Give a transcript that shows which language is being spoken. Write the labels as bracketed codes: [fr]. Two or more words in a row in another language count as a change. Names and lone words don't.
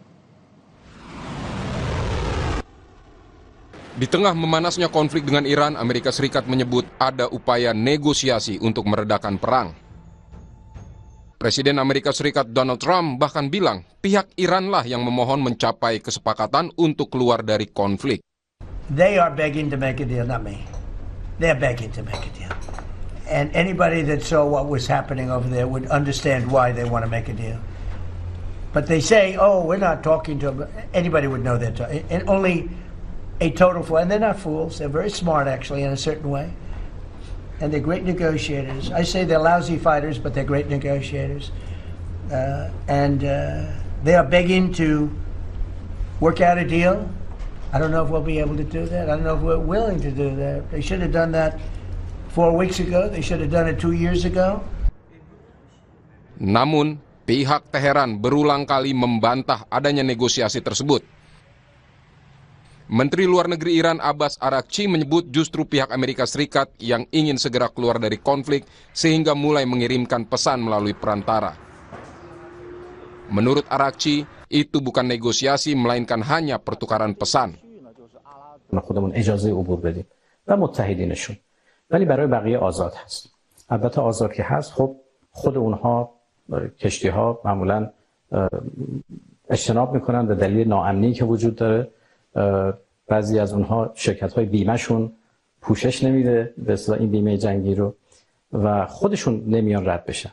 [id] Di tengah memanasnya konflik dengan Iran, Amerika Serikat menyebut ada upaya negosiasi untuk meredakan perang. Presiden Amerika Serikat Donald Trump bahkan bilang pihak Iranlah yang memohon mencapai kesepakatan untuk keluar dari konflik. [en] They are begging to make a deal, not me. They're begging to make a deal. And anybody that saw what was happening over there would understand why they want to make a deal. But they say, oh, we're not talking to them. Anybody would know that. And only a total fool. And they're not fools. They're very smart, actually, in a certain way. And they're great negotiators. I say they're lousy fighters, but they're great negotiators. They are begging to work out a deal. I don't know if we'll be able to do that. I don't know if we're willing to do that. They should have done that 4 weeks ago. They should have done it 2 years ago. [id] Namun, pihak Teheran berulang kali membantah adanya negosiasi tersebut. Menteri Luar Negeri Iran Abbas Araghchi menyebut justru pihak Amerika Serikat yang ingin segera keluar dari konflik sehingga mulai mengirimkan pesan melalui perantara. Menurut Araghchi, itu bukan negosiasi melainkan hanya pertukaran pesan. [fa] خودمون اجازه عبور بدیم و متحدینشون ولی برای بقیه آزاد هست. البته آزاد که هست خب خود اونها کشتی‌ها معمولاً اجتناب میکنن به دلیل ناامنی که وجود داره. بعضی از اونها شرکت‌های بیمه‌شون پوشش نمیده به اصطلاح این بیمه جنگی رو و خودشون نمیان رد بشن.